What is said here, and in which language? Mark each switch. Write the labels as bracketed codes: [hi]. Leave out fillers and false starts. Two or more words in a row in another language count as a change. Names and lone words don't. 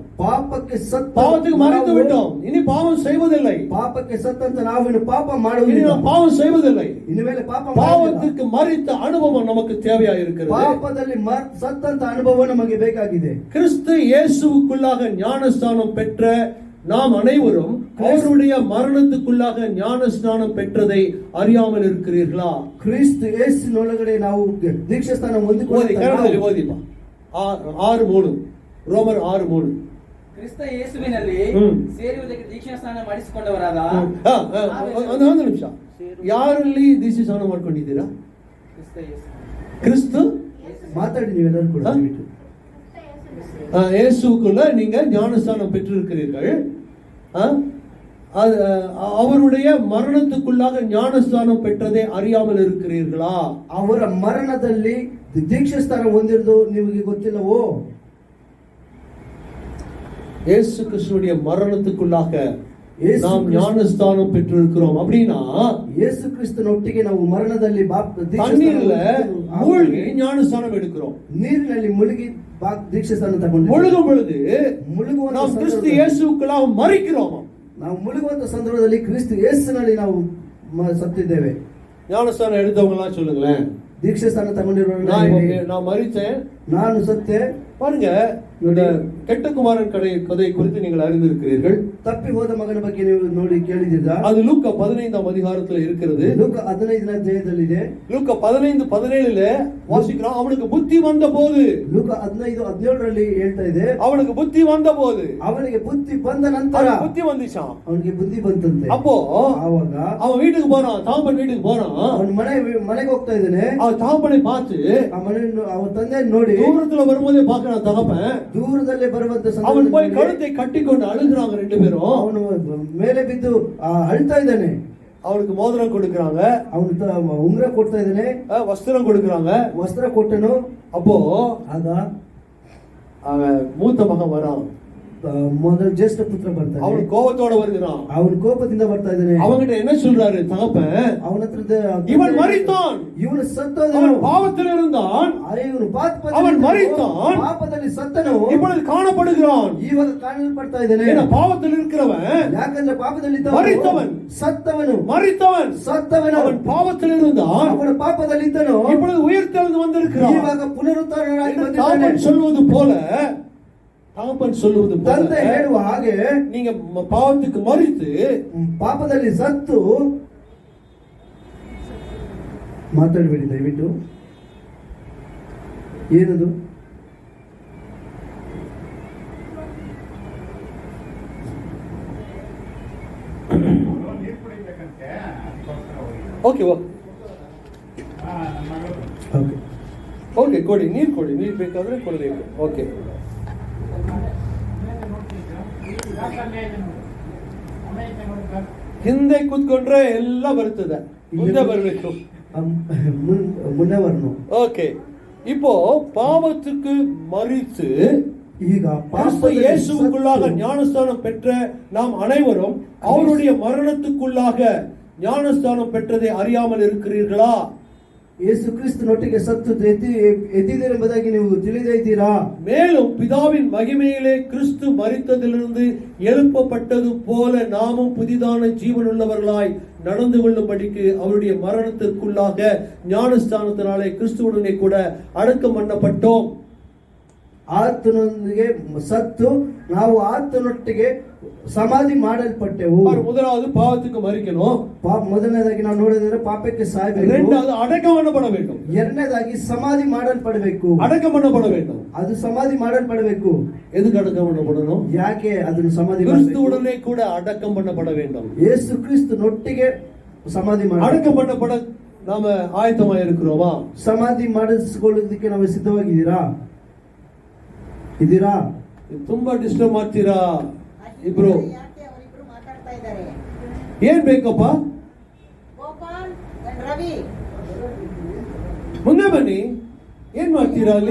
[kn] ಪಾಪಕ್ಕೆ ಸತ್ತ, [ta] பாவத்துக்கு மரித்து விட்டோம், இனி பாவம் செய்வதில்லை. [kn] ಪಾಪಕ್ಕೆ ಸತ್ತಂತ ನಾವು ಇನ್ನು ಪಾಪ [ta] இனி [kn] ಮಾಡುವುದಿಲ್ಲ, [ta] நாம் பாவம் செய்வதில்லை. [kn] ಇನ್ನು ಮೇಲೆ ಪಾಪ [ta] பாவத்துக்கு மரித்த அனுபவம் நமக்கு தேவையா இருக்கிறது. [kn] ಪಾಪದಲ್ಲಿ ಸತ್ತಂತ ಅನುಭವ ನಮಗೆ ಬೇಕಾಗಿದೆ. [ta] கிறிஸ்து இயேசுவுக்குள்ளாக ஞானஸ்தானம் பெற்ற நாம் அனைவரும் அவருடைய மரணத்துக்குள்ளாக ஞானஸ்நானம் பெற்றதை அறியாமல் இருக்கிறீர்களா? [kn] ಕ್ರಿಸ್ತ ಯೇಸುವಿನೊಳಗಡೆ ನಾವು ದೀಕ್ಷಾಸ್ಥಾನ ಹೊಂದಿಕೊಳ್ಳುತ್ತೇವೆ. ಓದಿಪ್ಪ 6:3. ರೋಮರ್ 6:3. ಕ್ರಿಸ್ತ ಯೇಸುವಿನಲ್ಲಿ ಸೇರುವುದಕ್ಕೆ ದೀಕ್ಷಾಸ್ನಾನ ಮಾಡಿಸಿಕೊಂಡವರಾದ ಒಂದು ನಿಮಿಷ, ಯಾರಲ್ಲಿ ದೀಕ್ಷಾಸ್ನಾನ ಮಾಡ್ಕೊಂಡಿದ್ದೀರಾ? [ta] கிறிஸ்து [kn] ಮಾತಾಡಿ ನೀವೆಲ್ಲರೂ ಕೂಡ. [ta] இயேசுக்குள்ள நீங்க ஞானஸ்தானம் பெற்றிருக்கிறீர்கள். அவருடைய மரணத்துக்குள்ளாக ஞானஸ்தானம் பெற்றதை அறியாமல் இருக்கிறீர்களா? [kn] ಅವರ ಮರಣದಲ್ಲಿ ದೀಕ್ಷಾಸ್ಥಾನ ಹೊಂದಿರೋದು ನಿಮಗೆ ಗೊತ್ತಿಲ್ಲವೋ? [ta] இயேசு கிறிஸ்துவுடைய மரணத்துக்குள்ளாக நாம் ஞானஸ்தானம் பெற்றிருக்கிறோம். அப்படின்னா [kn] இயேசு கிறிஸ்துவொಟ್ಟಿಗೆ ನಾವು ಮರಣದಲ್ಲಿ [ta] தண்ணீர்ல மூழ்கி ஞானஸ்தானம் எடுக்கிறோம். [kn] ನೀರಿನಲ್ಲಿ ಮುಳುಗಿ ದೀಕ್ಷಾಸ್ಥಾನ ತಗೊಂಡು [ta] முழுகும் பொழுது நாம் கிறிஸ்து இயேசுவுக்குள்ளாக மரிக்கிறோம். [kn] ನಾವು ಮುಳುಗುವಂತ ಸಂದರ್ಭದಲ್ಲಿ ಕ್ರಿಸ್ತ ಯೇಸುವಿನಲ್ಲಿ ನಾವು ಸತ್ತಿದ್ದೇವೆ. [ta] ஞானஸ்தானம் எடுத்தவங்க எல்லாம் சொல்லுங்களேன். [kn] ದೀಕ್ಷಾಸ್ಥಾನ ತಗೊಂಡಿರೋರು [ta] நான் மரித்தேன், [kn] ನಾನು ಸತ್ತೆ. [ta] பாருங்க, இந்த கெட்ட குமாரன் கதை குறித்து நீங்கள் அறிந்திருக்கிறீர்கள். [kn] ತಪ್ಪಿ ಹೋದ ಮಗನ ಬಗ್ಗೆ ನೀವು ನೋಡಿ ಕೇಳಿದ್ದೀರಾ? [ta] அது லூக்கா 15ஆம் அதிகாரத்தில் இருக்கிறது. [kn] ಲೂಕಾ 15ನೇ ಅಧ್ಯಾಯದಲ್ಲಿದೆ. [ta] லூக்கா 15:17 வாசிக்கிறோம். அவனுக்கு புத்தி வந்த போது, [kn] ಲೂಕಾ 15:17ರಲ್ಲಿ ಹೇಳ್ತಾ ಇದೆ, [ta] அவனுக்கு புத்தி வந்த போது, [kn] ಅವನಿಗೆ ಬುದ್ಧಿ ಬಂದ ನಂತರ [ta] புத்தி வந்துச்சான். [kn] ಅವನಿಗೆ ಬುದ್ಧಿ ಬಂತಂತೆ. [ta] அப்போ [kn] ಆವಾಗ [ta] அவன் வீட்டுக்கு போறான், தாம்பன் வீட்டுக்கு போறான். [kn] ಅವನ ಮನೆಗೆ ಹೋಗ್ತಾ ಇದ್ದಾನೆ. [ta] அவன் தாம்பனை பார்த்து [kn] ಅವನ ತಂದೆ ನೋಡಿ [ta] தூரத்துல வரும்போதே பார்க்கறான் தகப்பன். [kn] ದೂರದಲ್ಲೇ ಬರುವಂತ [ta] அவன் போய் கழுத்தை கட்டிக்கொண்டு அழுகுறாங்க ரெண்டு பேரும். [kn] ಅವನು ಮೇಲೆ ಬಿದ್ದು ಅಳ್ತಾ ಇದ್ದಾನೆ. [ta] அவனுக்கு மோதிரம் கொடுக்கறாங்க, [kn] ಅವನು ಉಂಗುರ ಕೊಡ್ತಾ ಇದ್ದಾನೆ, [ta] வஸ்திரம் கொடுக்கறாங்க, [kn] ವಸ್ತ್ರ ಕೊಟ್ಟನು. [ta] அப்போ [kn] ಆಗ [ta] அவன் மூத்த மகன் வரான். [kn] ಮೊದಲು ಜ್ಯೇಷ್ಠ ಪುತ್ರ [ta] அவன் [kn] ಬರ್ತಾನೆ. [ta] கோபத்தோட வருகிறான். [kn] ಅವನು ಕೋಪದಿಂದ ಬರ್ತಾ ಇದ್ದಾನೆ. [ta] அவன்கிட்ட என்ன சொல்றாரு தகப்பன்? [kn] ಅವನ ಹತ್ರ [ta] இவன் மரித்தான், [kn] ಇವನು ಸತ್ತನು, [ta] அவன் பாவத்தில் இருந்தான், [kn] ಇವನು [ta] அவன் மரித்தான், [kn] ಪಾಪದಲ್ಲಿ ಸತ್ತನು, [ta] இப்பொழுது காணப்படுகிறான். [kn] ಇವಾಗ ಕಾಣಲ್ಪಡ್ತಾ ಇದ್ದಾನೆ. [ta] ஏன்னா பாவத்தில் இருக்கிறவன், [kn] ಯಾಕಂದ್ರೆ ಪಾಪದಲ್ಲಿ [ta] மரித்தவன், [kn] ಸತ್ತವನು, [ta] மரித்தவன், [kn] ಸತ್ತವನು, [ta] அவன் பாவத்தில் இருந்தான், [kn] ಅವನ ಪಾಪದಲ್ಲಿದ್ದನು, [ta] இப்பொழுது உயிர்த்தெழுந்து வந்திருக்கிறான். [kn] ಇವಾಗ ಪುನರುತ್ಥಾನನಾಗಿ [ta] என்று [kn] ಬಂದಿದ್ದಾನೆ. [ta] தகப்பன் சொல்வது போல, தகப்பன் சொல்வது [kn] ತಂದೆ [ta] போல, [kn] ಹೇಳುವ ಹಾಗೆ நீங்க பாவத்துக்கு மரித்து ಪಾಪದಲ್ಲಿ ಸತ್ತು, ಮಾತಾಡಬೇಡಿ ದಯವಿಟ್ಟು. ಏನದು? ಓಕೆ ಓಕೆ. ಓಕೆ ಕೊಡಿ, ನೀರು ಬೇಕಾದ್ರೆ ಕೊಡಬೇಕು. ಓಕೆ, ಹಿಂದೆ ಕೂತ್ಕೊಂಡ್ರೆ ಎಲ್ಲ ಬರ್ತದೆ, ಮುಂದೆ ಬರಬೇಕು. [ta] முன்னே வரணும். ஓகே, இப்போ பாவத்துக்கு மரித்து [kn] ಈಗ [ta] கிறிஸ்து இயேசுவுக்குள்ளாக ஞானஸ்தானம் பெற்ற நாம் அனைவரும் அவருடைய மரணத்துக்குள்ளாக ஞானஸ்தானம் பெற்றதை அறியாமல் இருக்கிறீர்களா? [kn] ಯೇಸು ಕ್ರಿಸ್ತನೊಟ್ಟಿಗೆ ಸತ್ತು ಎದ್ದಿದ್ದರೆಂಬುದಾಗಿ ನೀವು ತಿಳಿದೇ ಇದ್ದೀರಾ? [ta] மேலும் பிதாவின் மகிமையிலே கிறிஸ்து மரித்ததிலிருந்து எழுப்பப்பட்டது போல நாமும் புதிதான ஜீவனுள்ளவர்களாய் நடந்து கொள்ளும்படிக்கு அவருடைய மரணத்திற்குள்ளாக ஞானஸ்தானத்தினாலே கிறிஸ்துவுடனே கூட அடக்கம் பண்ணப்பட்டோம். [kn] ಆತನೊಂದಿಗೆ ಸತ್ತು ನಾವು ಆತನೊಟ್ಟಿಗೆ ಸಮಾಧಿ ಮಾಡಲ್ಪಟ್ಟೆವು. [ta] முதலாவது பாவத்துக்கு மரிக்கணும். [kn] ಮೊದಲನೇದಾಗಿ ನಾವು ನೋಡಿದ್ರೆ ಪಾಪಕ್ಕೆ ಸಾಯಬೇಕು. [ta] இரண்டாவது அடக்கம் பண்ணப்பட வேண்டும். [kn] ಎರಡನೇದಾಗಿ ಸಮಾಧಿ ಮಾಡಲ್ಪಡಬೇಕು. [ta] அடக்கம் பண்ணப்பட வேண்டும். [kn] ಅದು ಸಮಾಧಿ ಮಾಡಲ್ಪಡಬೇಕು. [ta] எதுக்கு அடக்கம் பண்ணப்படணும்? [kn] ಯಾಕೆ ಅದನ್ನು ಸಮಾಧಿ [ta] கிறிஸ்துவுடனே கூட அடக்கம் பண்ணப்பட வேண்டும். [kn] ಯೇಸು ಕ್ರಿಸ್ತನೊಟ್ಟಿಗೆ ಸಮಾಧಿ ಮಾಡಿ [ta] அடக்கம் பண்ணப்பட நாம ஆயத்தமா இருக்கிறோமா? [kn] ಸಮಾಧಿ ಮಾಡಿಸಿಕೊಳ್ಳೋದಕ್ಕೆ ನಾವು ಸಿದ್ಧವಾಗಿದ್ದೀರಾ? ಇದ್ದೀರಾ? ತುಂಬಾ ಡಿಸ್ಟರ್ಬ್ ಮಾಡ್ತೀರಾ ಇಬ್ರು? ಯಾಕೆ ಅವರಿಬ್ರು ಮಾತಾಡ್ತಾ ಇದ್ದಾರೆ? ಏನ್ ಬೇಕಪ್ಪ? ಗೋಪಾಲ್ and ರವಿ ಮುಂದೆ ಬನ್ನಿ. ಏನ್ ಮಾಡ್ತೀರಾ ಅಲ್ಲಿ?